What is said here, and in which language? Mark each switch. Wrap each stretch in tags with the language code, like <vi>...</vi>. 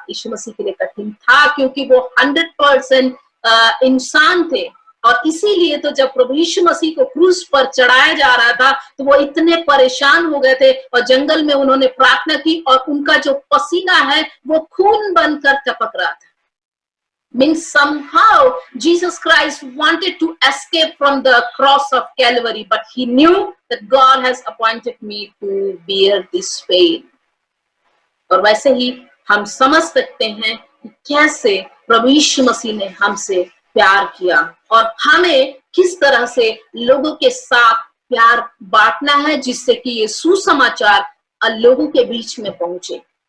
<hi>यीशु मसीह के लिए कठिन था क्योंकि वो 100% इंसान थे, और इसीलिए तो जब प्रभु यीशु मसीह को क्रूस पर चढ़ाया जा रहा था तो वो इतने परेशान हो गए थे, और जंगल में उन्होंने प्रार्थना की और उनका जो पसीना है वो खून बनकर टपक रहा था।</hi> <en>Means somehow Jesus Christ wanted to escape from the cross of Calvary, but he knew that God has appointed me to bear this pain.</en> <hi>और वैसे ही हम समझ सकते हैं कि कैसे प्रभु यीशु मसीह ने हमसे प्यार किया और हमें किस तरह से लोगों के साथ प्यार बांटना है, जिससे कि ये सुसमाचार लोगों के बीच में पहुंचे।</hi>